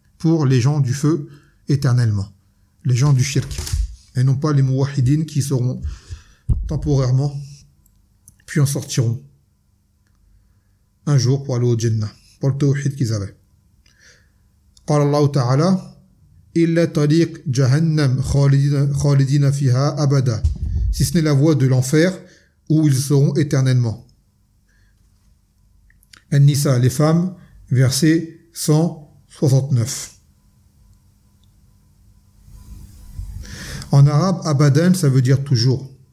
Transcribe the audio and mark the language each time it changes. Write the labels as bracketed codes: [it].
[fr] Pour les gens du feu, éternellement. Les gens du shirk. Et non pas les muwahidines qui seront temporairement, puis en sortiront un jour pour aller au Jannah, pour le tawhid qu'ils avaient. [ar] قال الله تعالى إلا طريق جهنم خالدين فيها أبدا. [fr] Si ce n'est la voie de l'enfer où ils seront éternellement. An-Nisa, les femmes, verset 169. En arabe, abadan, ça veut dire toujours.